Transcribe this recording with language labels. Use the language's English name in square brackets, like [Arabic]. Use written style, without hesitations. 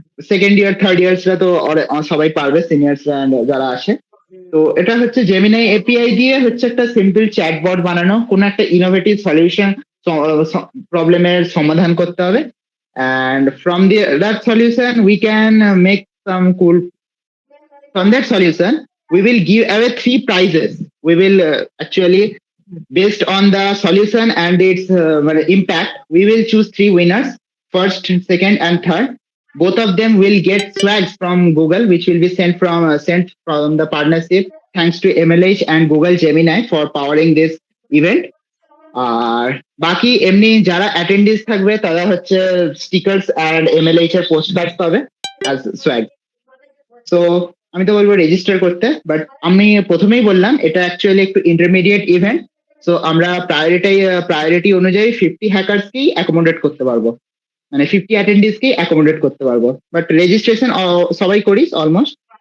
[Bangla] Second year, third ইয়ার্সরা তো সবাই পারবে, সিনিয়র্সরা যারা আসে। তো এটা হচ্ছে জেমিনাই এপিআই দিয়ে হচ্ছে একটা সিম্পল চ্যাটবট বানানো, কোনো একটা ইনোভেটিভ সলিউশন প্রবলেমের সমাধান করতে হবে, [English] and from that solution we can make some cool. From that solution we will give away 3 prizes. We will actually, based on the solution and its impact, we will choose 3 winners, first, second and third. Both of them will get swags from Google, which will be sent from the partnership, thanks to MLH and Google Gemini for powering this event. [Bangla] আর বাকি এমনি যারা অ্যাটেন্ডিস থাকবে তারা হচ্ছে stickers and এমএলএইচ এর post card পাবে as swag. So আমি তো বলবো রেজিস্টার করতে, বাট আমি প্রথমেই বললাম এটা অ্যাকচুয়ালি একটু ইন্টারমিডিয়েট ইভেন্ট। সো আমরা প্রায়োরিটি অনুযায়ী 50 হ্যাকার্সকেই অ্যাকোমোডেট করতে পারবো, মানে 50 অ্যাটেন্ডিসকেই অ্যাকোমোডেট করতে পারবো, বাট রেজিস্ট্রেশন সবাই করিস অলমোস্ট।